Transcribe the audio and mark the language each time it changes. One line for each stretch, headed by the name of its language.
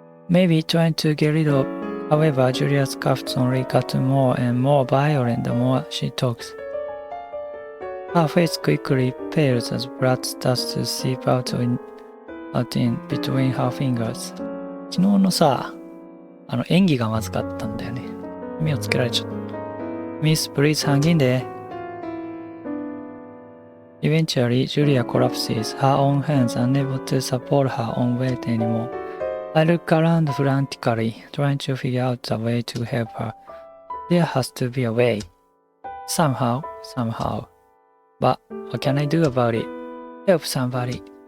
English: Maybe trying to get rid of. However, Julia's cuffs only got more and more violent the more she talks. Her face quickly pales as blood starts to seep out in between her fingers.
Japanese: 昨日のさ、演技がまずかったんだよね。目をつけられちゃった。
English: Miss, please hang in there. Eventually, Julia collapses, her own hands unable to support her own weight anymore. I look around frantically, trying to figure out a way to help her. There has to be a way. Somehow. But what can I do about it? Help somebody.